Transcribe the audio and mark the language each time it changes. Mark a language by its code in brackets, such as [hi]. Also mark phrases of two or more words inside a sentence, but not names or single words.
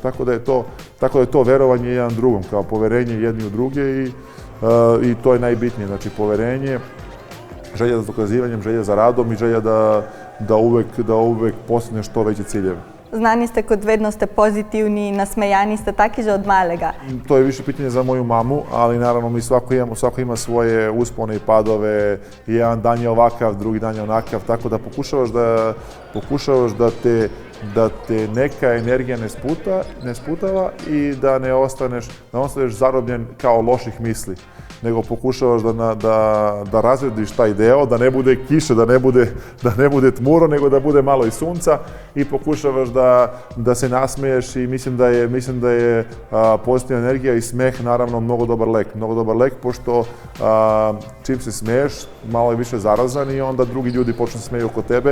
[sr] Tako da je to verovanje jedan drugom, kao poverenje jedni u druge i to je najbitnije, znači poverenje, želja za dokazivanjem, želja za radom i želja da uvek postigneš što veće ciljeve. [sl] Znani ste kot vedno ste pozitivni, nasmejani ste taki že od malega. [sr] To je više pitanje za moju mamu, ali naravno mi svako ima svoje uspone i padove. Jedan dan je ovakav, drugi dan je onakav, tako da pokušavaš da te da te neka energija ne sputava i da ne ostaneš zarobljen kao loših misli, nego pokušavaš da razrediš taj deo, da ne bude kiše, da ne bude tmuro, nego da bude malo i sunca i pokušavaš da se nasmeješ i mislim da je pozitivna energija i smeh naravno mnogo dobar lek, pošto čim se smeješ, malo je više zarazan i onda drugi ljudi počnu smeju oko tebe.